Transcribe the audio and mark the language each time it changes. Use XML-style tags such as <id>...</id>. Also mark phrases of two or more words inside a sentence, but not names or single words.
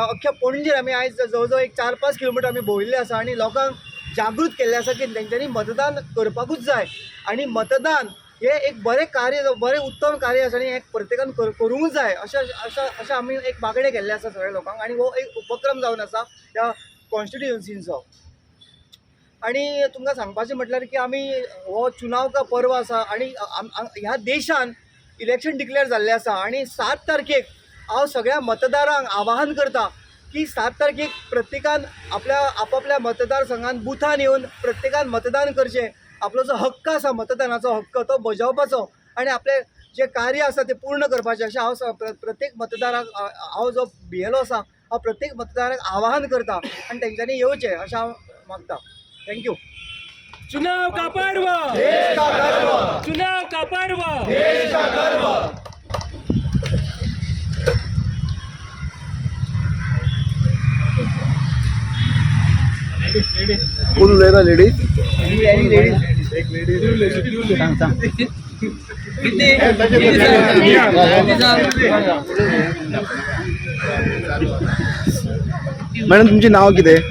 <kok>अख्ख्या पणजेर आमी आयज जवळ एक 4-5 किलोमिटर आमी भोंविल्ले आसा आणि लोकांक जागृत केल्ले आसा की तेंच्यांनी मतदान करपाकूच जाय आणि मतदान हे एक बरें कार्य, बरें उत्तम कार्य आसा आणि हे प्रत्येकान करूंकच जाय अशें आमी एक मागणें केल्लें आसा सगळ्या लोकांक. आणि हो एक उपक्रम जावन आसा ह्या कॉन्स्टिट्युएन्सींचो. आणि तुमकां सांगपाचें म्हटल्यार की आमी हो</kok> <hi>चुनाव का पर्व</hi> <kok>आसा आणि ह्या देशान इलेक्शन डिक्लेअर जाल्लें आसा आणि 7 तारखेक हांव सगळ्या मतदारांक आवाहन करता की 7 तारखेक प्रत्येकान आपापल्या मतदारसंघान बुथान येवन प्रत्येकान मतदान करचें. आपलो जो हक्क आसा मतदानाचो हक्क तो बजावपाचो आणि आपले जे कार्य आसा ते पूर्ण करपाचें अशें हांव प्रत्येक मतदाराक हांव जो BLO आसा हांव प्रत्येक मतदाराक आवाहन करता आणि तेंच्यांनी येवचें अशें हांव मागता. थँक्यू.</kok> <hi>चुनाव का पर्व देश का गर्व, चुनाव का पर्व देश का गर्व.</hi> <kok>कोण उलयता लेडीज? मॅडम तुमचें नाव कितें?</kok>